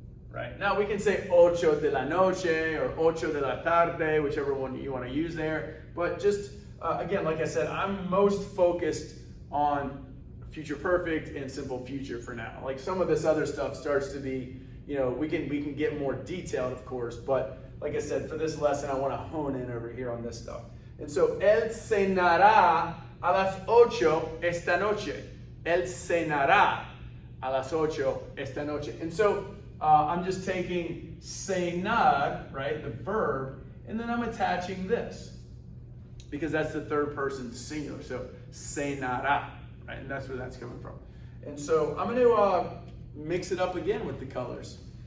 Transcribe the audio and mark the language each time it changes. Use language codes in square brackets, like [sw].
[en] Right. Now we can say [es] 8 de la noche [en] or [es] 8 de la tarde, [en] whichever one you want to use there. But just, again, like I said, I'm most focused on future perfect and simple future for now. Like some of this other stuff starts to be, we can get more detailed, of course. But like I said, for this lesson, I want to hone in over here on this stuff. [es] And so, él cenará a las 8 esta noche. Él cenará a las 8 esta noche. [en] And so, I'm just taking cenar, right, the verb, and then I'm attaching this because that's the third person singular. So cenará, right, and that's where that's coming from. And so I'm going to mix it up again with the colors.